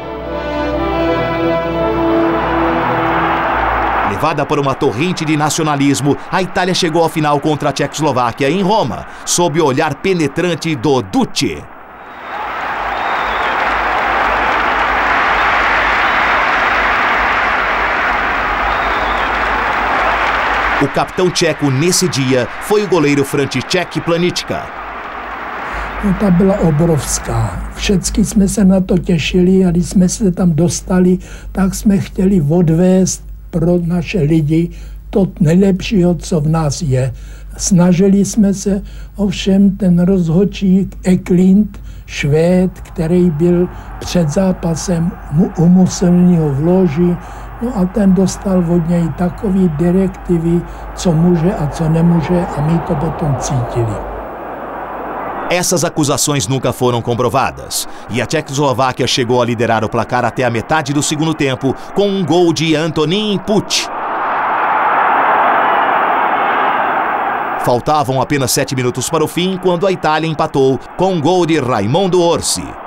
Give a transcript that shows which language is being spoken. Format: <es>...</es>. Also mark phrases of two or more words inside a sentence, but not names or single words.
<pt>Levada por uma torrente de nacionalismo, a Itália chegou à final contra a Tchecoslováquia em Roma, sob o olhar penetrante do Duce. O capitão tcheco nesse dia foi o goleiro František Planička.</pt> <cs>No, ta byla obrovská. Všichni jsme se na to těšili a když jsme se tam dostali, tak jsme chtěli odvést pro naše lidi to nejlepšího, co v nás je. Snažili jsme se, ovšem ten rozhodčík Eklund, Švéd, který byl před zápasem u Mussoliniho v loži, no a ten dostal od něj takové direktivy, co může a co nemůže, a my to potom cítili.</cs> <pt>Essas acusações nunca foram comprovadas, e a Tchecoslováquia chegou a liderar o placar até a metade do segundo tempo, com um gol de Antonín Puč. Faltavam apenas 7 minutos para o fim, quando a Itália empatou com um gol de Raimondo Orsi.</pt>